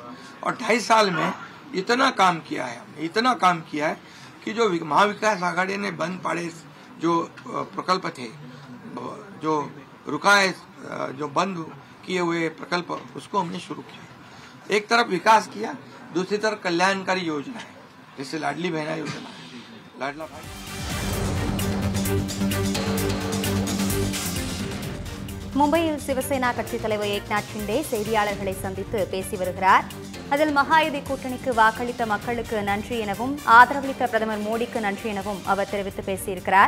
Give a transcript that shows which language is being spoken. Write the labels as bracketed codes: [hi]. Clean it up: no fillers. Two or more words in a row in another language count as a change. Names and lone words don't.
[hi] और 2.5 साल में इतना काम किया है, इतना काम किया है कि जो महाविकास आघाड़ी ने बंद पड़े जो प्रकल्प थे, जो रुकाए, जो बंद किए हुए प्रकल्प, उसको हमने शुरू किया. एक तरफ विकास किया, दूसरी तरफ कल्याणकारी योजना है, जैसे लाडली बहना योजना है, लाडला भाई. [ta] மும்பையில் சிவசேனா கட்சித் தலைவர் ஏக்நாத் ஷிண்டே செய்தியாளர்களை சந்தித்து பேசி வருகிறார். அதில் மகாயுதி கூட்டணிக்கு வாக்களித்த மக்களுக்கு நன்றி எனவும் ஆதரவளித்த பிரதமர் மோடிக்கு நன்றி எனவும் அவர் தெரிவித்து பேசியிருக்கிறார்.